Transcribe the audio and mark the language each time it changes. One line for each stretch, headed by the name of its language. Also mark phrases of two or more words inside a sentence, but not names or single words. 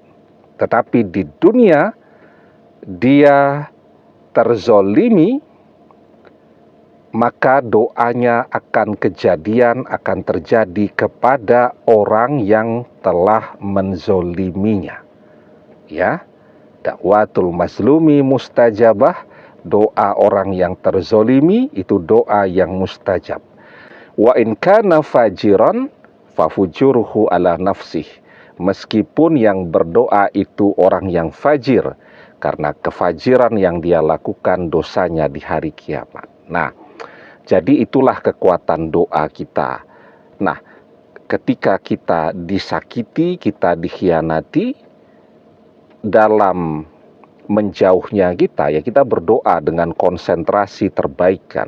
Indonesian: Tetapi di dunia dia terzolimi, maka doanya akan terjadi kepada orang yang telah menzoliminya. Ya,
Arabic: دعوة المظلوم مستجابة,
Indonesian: doa orang yang terzolimi itu doa yang mustajab.
Arabic: وإن كان فاجرا ففجوره على نفسه.
Indonesian: Meskipun yang berdoa itu orang yang fajir, karena kefajiran yang dia lakukan dosanya di hari kiamat. Nah, jadi itulah kekuatan doa kita. Nah, ketika kita disakiti, kita dikhianati, dalam menjauhnya kita, ya kita berdoa dengan konsentrasi terbaikan.